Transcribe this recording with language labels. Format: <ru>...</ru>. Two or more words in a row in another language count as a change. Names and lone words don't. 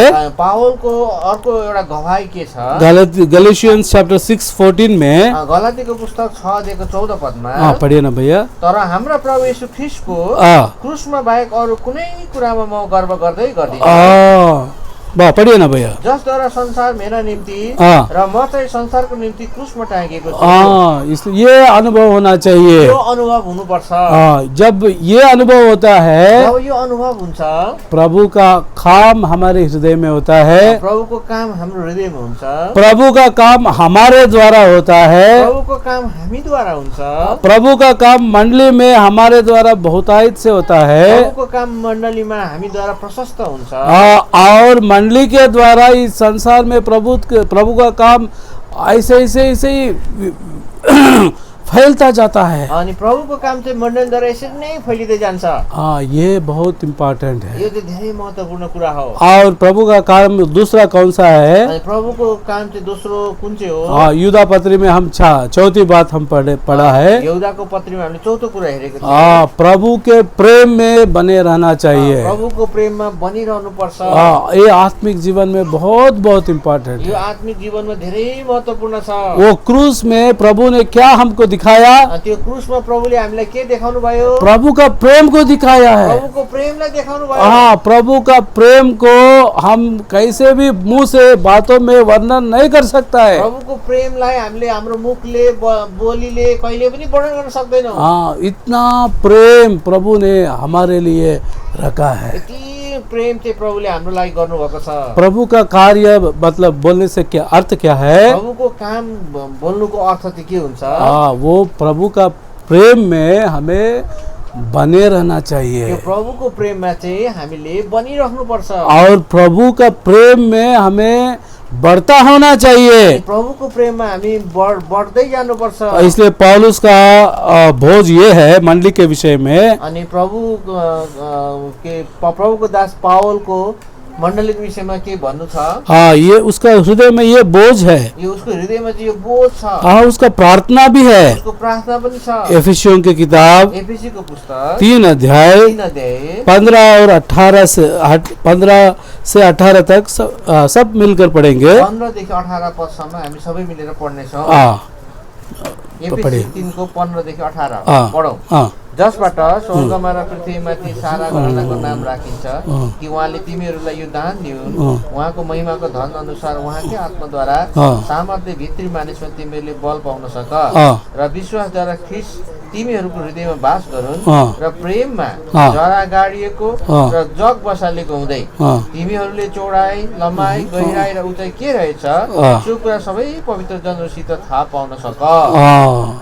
<ne>पावलको अर्को एउटा गवाही के छ,</ne> <hi>गैलेशियंस चैप्टर 6:14 में,</hi> <ne>गलातीको पुस्तक 6:14 पदमा,</ne> <hi>पढ़िए ना भैया।</hi> <ne>तर हाम्रा प्रभु येशू ख्रीष्टको क्रुसमा बाहेक अरू कुनै कुरामा म गर्व गर्दै गर्दिन।</ne> <hi>वाह, पढ़िए ना भैया।</hi> <ne>जसद्वारा संसार मेरा निम्ति र म चाहिँ संसारको निम्ति क्रुसमा टाँगिएको छु।</ne> <hi>इसलिए ये अनुभव होना चाहिए।</hi> <ne>यो अनुभव हुनुपर्छ।</ne> <hi>जब ये अनुभव होता है,</hi> <ne>जब यो अनुभव हुन्छ,</ne> <hi>प्रभु का काम हमारे हृदय में होता है,</hi> <ne>प्रभुको काम हाम्रो हृदयमा हुन्छ,</ne> <hi>प्रभु का काम हमारे द्वारा होता है,</hi> <ne>प्रभुको काम हामीद्वारा हुन्छ,</ne> <hi>प्रभु का काम मंडली में हमारे द्वारा बहुतायत से होता है,</hi> <ne>प्रभुको काम मण्डलीमा हामीद्वारा प्रशस्त हुन्छ,</ne> <hi>और मंडली के द्वारा इस संसार में प्रभु का काम ऐसे ही फैलता जाता है।</hi> <ne>अनि प्रभुको काम चाहिँ मण्डलीद्वारा यसरी नै फैलिँदै जान्छ।</ne> <hi>ये बहुत इम्पोर्टेंट है।</hi> <ne>यो चाहिँ धेरै महत्त्वपूर्ण कुरा हो।</ne> <hi>और प्रभु का काम दूसरा कौन सा है?</hi> <ne>अनि प्रभुको काम चाहिँ दोस्रो कुन चाहिँ हो?</ne> <hi>युदा पत्री में हम चौथी बात हम पढ़ा है।</hi> <ne>यहुदाको पत्रीमा हामीले चौथो कुरा हेरेको थियौँ।</ne> <hi>प्रभु के प्रेम में बने रहना चाहिए।</hi> <ne>प्रभुको प्रेममा बनिरहनु पर्छ।</ne> <hi>ये आत्मिक जीवन में बहुत इम्पोर्टेंट है।</hi> <ne>यो आत्मिक जीवनमा धेरै महत्त्वपूर्ण छ।</ne> <hi>वो क्रूस में प्रभु ने क्या हमको दिखाया?</hi> <ne>त्यो क्रूसमा प्रभुले हामीलाई के देखाउनु भयो?</ne> <hi>प्रभु का प्रेम को दिखाया है।</hi> <ne>प्रभुको प्रेमलाई देखाउनु भयो।</ne> <hi>प्रभु का प्रेम को हम कैसे भी मुंह से बातों में वर्णन नहीं कर सकता है।</hi> <ne>प्रभुको प्रेमलाई हामीले हाम्रो मुखले बोलीले कहिले पनि वर्णन गर्न सक्दैनौँ।</ne> <hi>इतना प्रेम प्रभु ने हमारे लिए रखा है।</hi> <ne>यति प्रेम चाहिँ प्रभुले हाम्रो लागि गर्नुभएको छ।</ne> <hi>प्रभु का कार्य मतलब बोलने से क्या अर्थ क्या है?</hi> <ne>प्रभुको काम बोल्नुको अर्थ चाहिँ के हुन्छ?</ne> <hi>वो प्रभु का प्रेम में हमें बने रहना चाहिए।</hi> <ne>प्रभुको प्रेममा चाहिँ हामीले बनिरहनु पर्छ।</ne> <hi>और प्रभु का प्रेम में हमें बढ़ता होना चाहिए।</hi> <ne>प्रभुको प्रेममा हामी बढ्दै जानुपर्छ।</ne> <hi>इसलिए पौलुस का भोज ये है मंडली के विषय में।</hi> <ne>अनि प्रभुको दास पावलको मण्डलीको विषयमा के भन्नु छ?</ne> <hi>ये उसका हृदय में ये बोझ है।</hi> <ne>यो उसको हृदयमा चाहिँ यो बोझ छ।</ne> <hi>उसका प्रार्थना भी है।</hi> <ne>उसको प्रार्थना पनि छ।</ne> <hi>एफिसियों की किताब</hi> <ne>एफिसीको पुस्तक</ne> <hi>3 अध्याय 15 और 18 से 18 तक सब मिलकर पढ़ेंगे।</hi> <ne>15 देखि 18 पदसम्म हामी सबै मिलेर पढ्ने छौँ। एफिसी 3 को 15 देखि 18 पढौँ। जसबाट स्वर्गमा र पृथ्वीमाथि सारा घरानाको नाम राखिन्छ कि उहाँले तिमीहरूलाई यो दान दिउन्। उहाँको महिमाको धन अनुसार उहाँकै आत्माद्वारा सामर्थ्य भित्री मानिसमा तिमीहरूले बल पाउन सक र विश्वासद्वारा ख्रीष्ट तिमीहरूको हृदयमा वास गरून् र प्रेममा जरा गाडिएको र जग बसालेको हुँदै तिमीहरूले चौडाइ, लम्बाइ, गहिराइ र उचाइ के रहेछ सो कुरा सबै पवित्र जनहरूसित थाहा पाउन सक।</ne>